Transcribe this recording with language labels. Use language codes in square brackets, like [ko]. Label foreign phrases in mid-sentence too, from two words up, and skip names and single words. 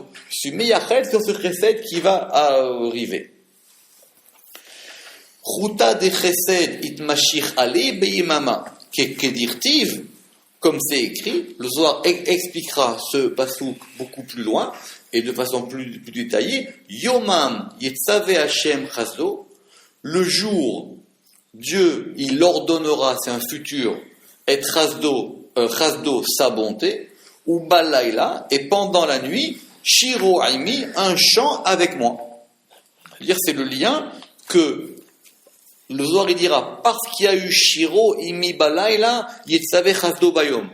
[fr] Je suis meyachel sur ce chesed qui va arriver. [arc] חוטא דחסד אתמשיך עליה ביממא דכתיב, [fr] comme c'est écrit, le Zohar expliquera ce passouk beaucoup plus loin et de façon plus détaillée. [he] יומם יצוה השם חסדו, [fr] le jour, Dieu, il ordonnera, c'est un futur, et chasdo, sa bonté, ou Balaïla, et pendant la nuit, [he] שירה עמי, [fr] un chant avec moi. C'est-à-dire, c'est le lien que le Zohar il dira, parce qu'il y a eu [he] שירה עמי בלילה, יצוה חסדו ביום.